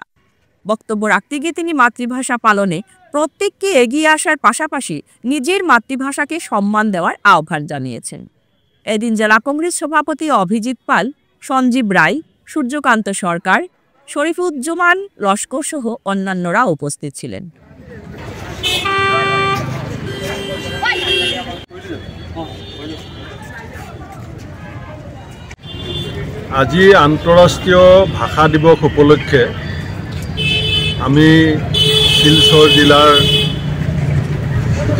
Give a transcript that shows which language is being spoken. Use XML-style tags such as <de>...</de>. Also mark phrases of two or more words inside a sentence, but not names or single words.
<bn>বক্তব্য রাখতে গিয়ে তিনি মাতৃভাষা পালনে প্রত্যেককে এগিয়ে আসার পাশাপাশি নিজের মাতৃভাষাকে সম্মান দেওয়ার আহ্বান জানিয়েছেন। এদিন জেলা কংগ্রেস সভাপতি অভিজিৎ পাল, সঞ্জীব রায়, সূর্যকান্ত সরকার, শরীফুজ্জামান লস্কর সহ অন্যান্যরা উপস্থিত ছিলেন।</bn> <as>আজি আন্তঃৰাষ্ট্ৰীয় ভাষা দিৱস উপলক্ষে আমি শিলচৰ জিলাৰ যি</as>